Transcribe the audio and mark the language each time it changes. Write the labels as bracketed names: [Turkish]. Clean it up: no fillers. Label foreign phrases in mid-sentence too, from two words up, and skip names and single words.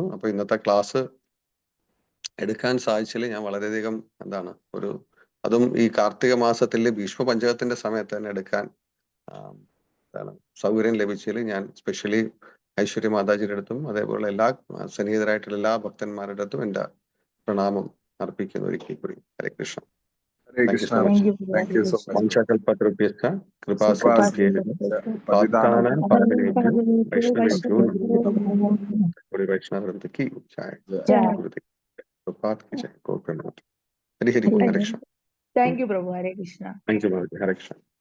[Malayalam] അപ്പൊ ഇന്നത്തെ ക്ലാസ് എടുക്കാൻ സാധിച്ചതിൽ ഞാൻ വളരെയധികം അതും ഈ കാർത്തിക മാസത്തിലെ ഭീഷ്മ പഞ്ചകത്തിന്റെ സമയത്ത് തന്നെ എടുക്കാൻ സൗകര്യം ലഭിച്ചതിൽ ഞാൻ സ്പെഷ്യലി ഐശ്വര്യ മാതാജിയുടെ അടുത്തും അതേപോലെ എല്ലാ സന്നിഹിതരായിട്ടുള്ള എല്ലാ ഭക്തന്മാരുടെ അടുത്തും എന്റെ പ്രണാമം അർപ്പിക്കുന്നു ഒരിക്കൽ കൂടി. ഹരേ കൃഷ്ണ. [English] Hare Krishna. Thank you so much. [Sanskrit] വംശകൽപതരുഭ്യശ്ച കൃപാസിദ്ധിഹേതുഭ്യോ [Hindi] वैष्णववृन्द की जय. प्रभुपाद की जय. ഗോപിനാഥ്. ഹരി ഹരി. ഹരേ കൃഷ്ണ. [English] thank you പ്രഭു. ഹരേ കൃഷ്ണ. thank you. ഹരേ കൃഷ്ണ.